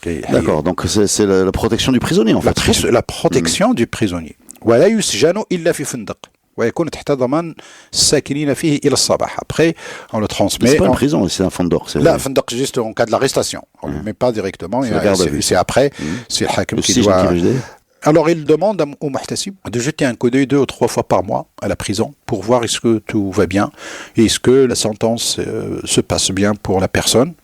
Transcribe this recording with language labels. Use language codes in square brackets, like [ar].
[fr] D'accord, donc c'est la protection du prisonnier en fait. La protection du prisonnier. [ar] ولا يسجن إلا في فندق. ويكون تحت ضمان الساكنين فيه إلى الصباح. [fr] Après, on le transmet. C'est pas une prison, c'est un fondor. Là, fondor, juste en cas de l'arrestation. On ne le met pas directement. C'est après. C'est le hakim qui doit. Alors, il demande au muhtasib de jeter un coup d'œil 2 ou 3 fois par mois à la prison pour voir est-ce que tout va bien et est-ce que la sentence se passe bien pour la personne.